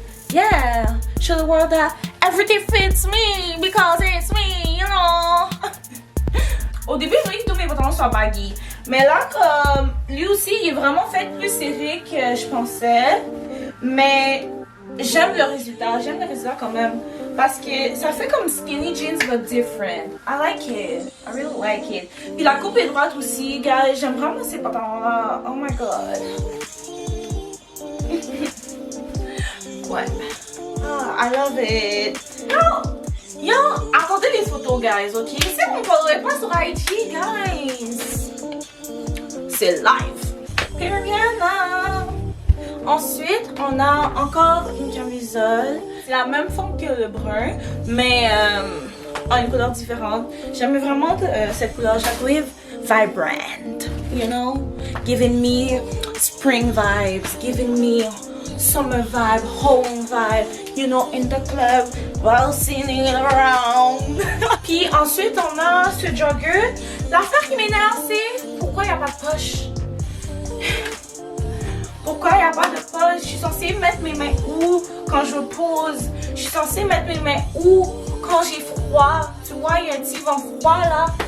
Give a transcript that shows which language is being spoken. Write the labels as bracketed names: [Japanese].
[English] Yeah, show the world that everything fits me because it's me, you know. [French] Au début, je voulais que tous mes pantalons soient baggy. Mais là, comme lui aussi, il est vraiment fait plus serré que je pensais. Mais j'aime le résultat quand même. Parce que ça fait comme [English] skinny jeans but different. I like it. I really like it. [French] Puis la coupe est droite aussi, guys. J'aime vraiment ces pantalons-là. [English] Oh my god. [French] Ouais. [English] I love it. [French] Yo, attendez les photos, guys, ok? Si vous ne followerez pas sur IG, guys, c'est live. Periana. Ensuite, on a encore une camisole. C'est la même forme que le brun, mais en une couleur différente. J'aime vraiment cette couleur. Je la trouve vibrant, you know? [English] Giving me spring vibes, giving me summer vibe, home vibe, you know, in the club, while singing around. [French] Puis ensuite, on a ce jogger. L'affaire qui m'énerve, c'est pourquoi il n'y a pas de poche? Pourquoi il n'y a pas de poche? Je suis censée mettre mes mains où quand je pose? Je suis censée mettre mes mains où quand j'ai froid? Tu vois, il y a un petit vent froid là.